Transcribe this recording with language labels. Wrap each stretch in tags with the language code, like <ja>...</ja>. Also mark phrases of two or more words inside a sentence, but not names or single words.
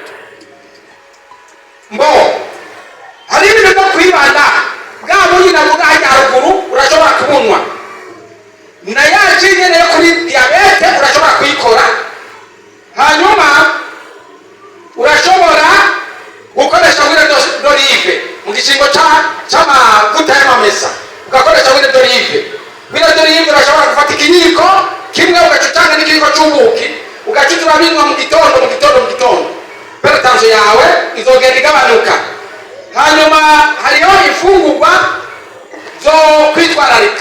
<rn>Mbo hari ibintu byo kwibanda, bwa bunyi na bwa haruguru urashobora kubunwa, na ya nyine yo kuri diyabete urashobora kuyikora. Hanyuma urashobora gukoresha</rn> <fr>wine d'olive</fr> <rn>mu gishingo cy'amavuta y'amamesa, ugakoresha</rn> <fr>wine d'olive. Wine d'olive</fr> <rn>urashobora gufata ikiyiko kimwe ugacutanga n'ikiyiko cy'ubuki, ugacuta urabinywa mu gitondo. Hypertension yawe izogenda igabanuka. Hanyuma hariho imfungurwa zo kwitwararika.</rn>